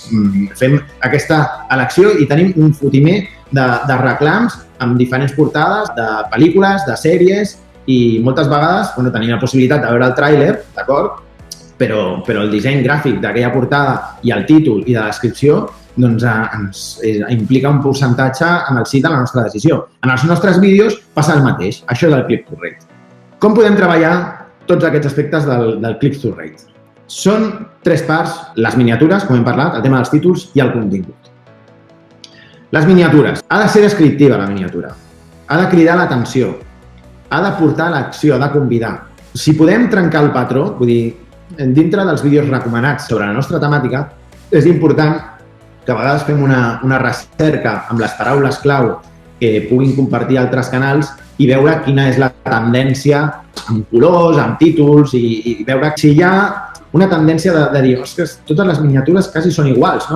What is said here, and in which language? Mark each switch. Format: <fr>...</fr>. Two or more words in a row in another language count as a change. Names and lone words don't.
<ca>Fem aquesta elecció i tenim un fotimer de reclams amb diferents portades de pel·lícules, de sèries i moltes vegades tenim la possibilitat de veure el tràiler, d'acord? Però el disseny gràfic d'aquella portada i el títol i de la descripció ens implica un percentatge en el sí de la nostra decisió. En els nostres vídeos passa el mateix, això és el</ca> <en>click-through rate.</en> <ca>Com podem treballar tots aquests aspectes del</ca> <en>click-through rate?</en> <ca>Són 3 parts, les miniatures, com hem parlat, el tema dels títols i el contingut. Les miniatures. Ha de ser descriptiva, la miniatura. Ha de cridar l'atenció. Ha de portar l'acció, ha de convidar. Si podem trencar el patró, vull dir, dintre dels vídeos recomanats sobre la nostra temàtica, és important que a vegades fem una recerca amb les paraules clau que puguin compartir altres canals i veure quina és la tendència amb colors, amb títols i veure si hi ha una tendència de dir, ostres, totes les miniatures quasi són iguals, no?</ca>